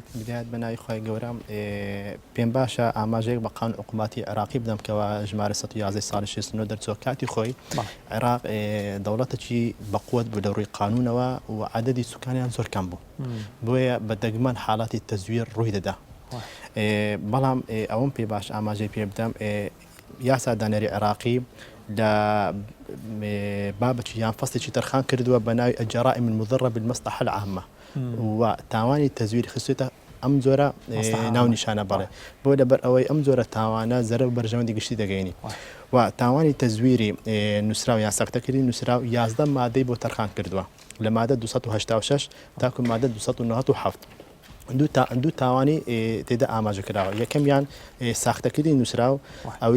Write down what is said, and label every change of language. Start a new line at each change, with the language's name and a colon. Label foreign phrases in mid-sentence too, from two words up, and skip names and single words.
Central Kurdish: بدایت بە ناوی خۆی گەورم پێم باشە ئاماژەیەک بە قانون حکوومەتی عێراقی بدەم کەەوە ژمارە 111 ساڵی 69 دەرچۆ کاتی خۆی عێراق دەوڵەتێکی بەقوت بوو لە ڕووی قانونەوە و عدەدی سوکانیان زۆر کەم بوو بۆیە بە دەگمەن حاڵاتی تەزویر ڕووی دەدا بەڵام ئەوم پێ باش ئاماژەی پێ بدەم یاسا دانەری عێراقی لە بابەتی یان فەستێکی تەرخان کردووە بە ناوی
Arabic: الجرائم المضرة بالمصلحة العامة
Central Kurdish: و تاوانی تەزویری خستێتە ئەم جۆرە ناو نیشانە بەڵێ بۆ لەبەر ئەوەی ئەم جۆرە تاوانە زەرە و بەرژەوەندی گشتی دەگەینی و تاوانی تەزویری نووسراو یان سەختەکردی نووسراو 11 مادەی بۆ تەرخان کردووە لە مادە 286 تاکو مادە 297 دوو تاوانی تێدا ئاماژە کراوە یەکەمیان ساختەکردی نووسراو ئەوی